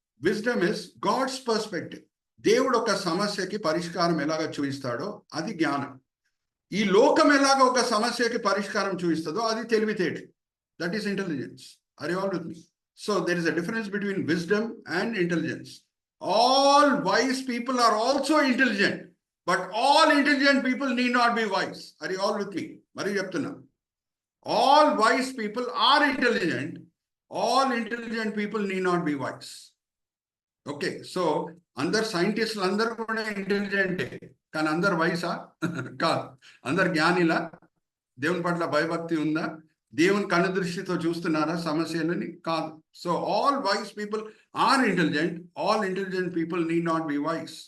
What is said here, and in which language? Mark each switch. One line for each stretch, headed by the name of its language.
English: Wisdom is God's perspective.
Telugu: దేవుడు ఒక సమస్యకి పరిష్కారం ఎలాగ చూపిస్తాడో అది జ్ఞానం. ఈ లోకం ఎలాగ ఒక సమస్యకి పరిష్కారం చూపిస్తుందో అది తెలివితేట.
English: That is intelligence. Are you all with me? So there is a difference between wisdom and intelligence. All wise people are also intelligent, but all intelligent people need not be wise. Are you all with me?
Telugu: Mari cheptunna.
English: All wise people are intelligent. All intelligent people need not be wise.
Telugu: Okay, so అందరు సైంటిస్టులు అందరూ కూడా ఇంటెలిజెంటే, కానీ అందరు వయసా? కాదు. అందరు జ్ఞానిలా? దేవుని పట్ల భయభక్తి ఉందా? దేవుని కన్ను దృష్టితో చూస్తున్నారా సమస్యలని?
English: కాదు. So all wise people are intelligent. All intelligent people need not be wise.